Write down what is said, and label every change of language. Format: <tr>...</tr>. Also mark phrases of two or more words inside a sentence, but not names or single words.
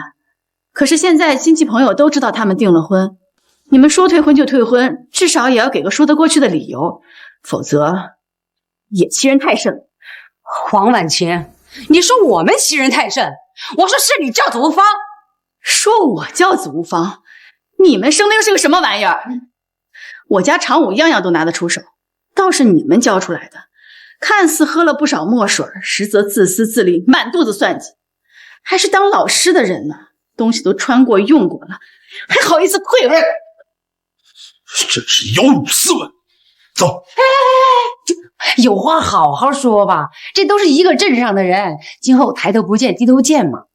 <zh>可是現在親戚朋友都知道他們訂了婚，你們說退婚就退婚，至少也要給個說得過去的理由，否則也欺人太甚。黄婉晴，你说我们欺人太甚，我说是你教子无方。说我教子无方，你们生的又是个什么玩意儿？我家常武样样都拿得出手，倒是你们教出来的，看似喝了不少墨水，實則自私自利，滿肚子算計。還是當老師的人呢，東西都穿過用過了，還好意思匱額？真是有辱斯文。走。有話好好說吧，這都是一個鎮上的人，今後抬頭不見低頭見嘛。</zh>